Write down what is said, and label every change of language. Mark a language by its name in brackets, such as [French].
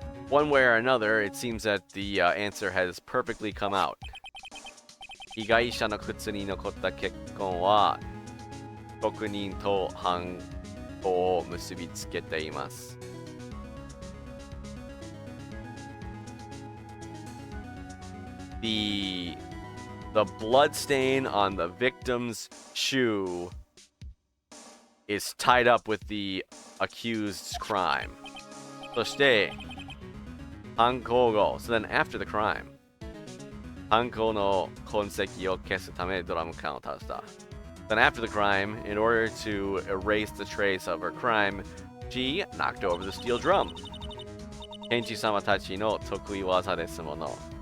[English] One way or another, it seems that the answer has perfectly come out. [Japanese] 被害者の靴に残った血痕は被告人と犯行を結びつけています。 [English] The blood stain on the victim's shoe is tied up with the accused's crime. [Japanese] そして犯行後、 [English] so then after the crime, [Japanese] 犯行の痕跡を消すためドラム缶を倒した。 [English] Then after the crime, in order to erase the trace of her crime, she knocked over the steel drum. [Japanese] 検事様たちの得意技ですもの。